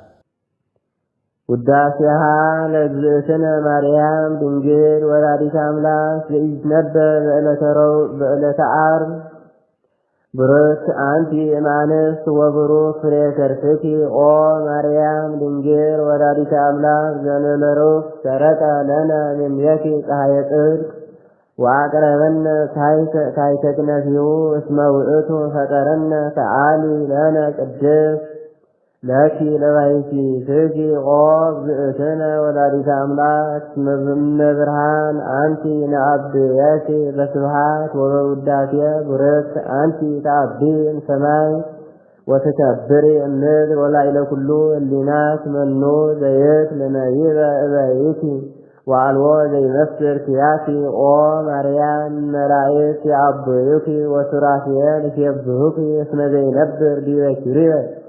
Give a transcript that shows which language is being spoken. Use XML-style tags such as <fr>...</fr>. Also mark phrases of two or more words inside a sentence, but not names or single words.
<gez>ውዳሴሃ ለእግዝእትነ ማርያም ድንግል ወላዲተ አምላክ ዘኢትነበብ በዕለተ ዓርብ ብሩክ አንቲ እማንስት ወብሩክ ፍሬ ከርሥኪ ኦ ማርያም ድንግል ወላዲተ አምላክ ዘእንበለ ሰረቀ ለነ እምኔኪ ፀሐየ ጽድቅ ወአቅረበነ ካይተ ክነፊሁ እስመ ውእቱ ፈጠረነ ሰአሊ ለነ ቅድስት ለኪ ለባሕቲትኪ ኦ እግዝእትነ ወላዲተ አምላክ እምነ ብርሃን አንቲ ነአብየኪ በስብሐት ወበውዳሴ ብርክት አንቲ ተአቢ እምሰማይ ወትከብሪ እምድር ወላዕለ ኩሉ ህሊናት መኑ ዘይት ለነቢበ እበይኪ ወአልቦ ዘይመስል ኪያኪ ኦ ማርያም መላእክት ይዐብዩኪ ወሱራፌል ይሴብሑኪ እስመ ዘይነብር ዲበ ኪሩቤል</gez>